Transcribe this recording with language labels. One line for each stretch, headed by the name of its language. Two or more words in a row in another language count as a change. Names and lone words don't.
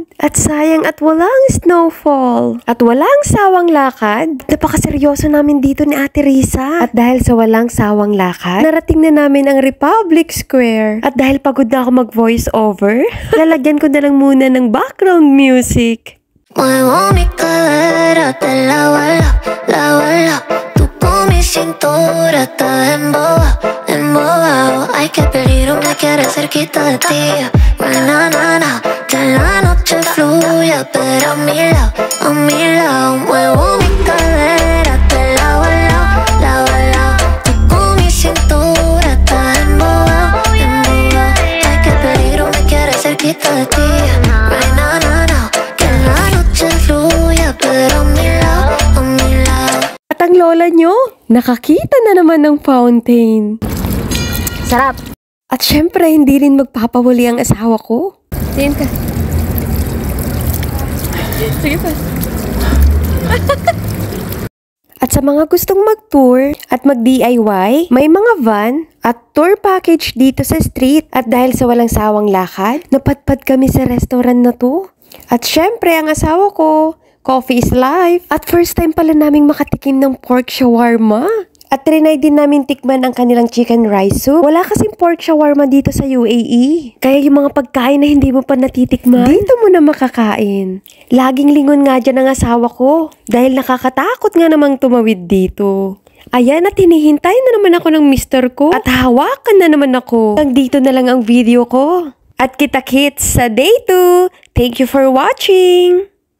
Filipino: At sayang at walang snowfall. At walang sawang lakad. Napakaseryoso namin dito ni Ate Risa. At dahil sa walang sawang lakad, narating na namin ang Republic Square. At dahil pagod na ako mag-
English: voice over,
Filipino: lalagyan ko na lang muna ng background music.
Spanish: Muevo mi cadera de lado a lado. Tú con mi cintura estás embobado. Ay, qué peligro me quieres cerquita de ti. Na, na, na, que la noche fluya, pero a mi lado muevo mi cadera de lado a lado. Tú con mi cintura estás embobado. Ay, qué peligro me quieres cerquita de ti. Na, na, na, que la noche fluya, pero a mi lado.
Filipino: At ang lola nyo, nakakita na naman ng fountain. Sarap! At syempre, hindi rin magpapahuli ang asawa ko. Tingin ka. Sige pa. At sa mga gustong mag-tour at mag-DIY, may mga van at
English: tour package
Filipino: dito sa street. At dahil sa walang sawang lakad, napadpad kami sa restaurant na to. At syempre, ang asawa ko,
English: coffee is life.
Filipino: At
English: first time
Filipino: pala naming makatikim ng pork shawarma. At trinay din namin tikman ang kanilang
English: chicken rice soup.
Filipino: Wala kasing pork shawarma dito sa UAE. Kaya yung mga pagkain na hindi mo pa natitikman, dito mo na makakain. Laging lingon nga dyan ang asawa ko. Dahil nakakatakot nga namang tumawid dito. Ayan, at hinihintay na naman ako ng mister ko. At hawakan na naman ako. Hanggang dito na lang ang video ko. At kita-kits sa day 2.
English: Thank you for watching!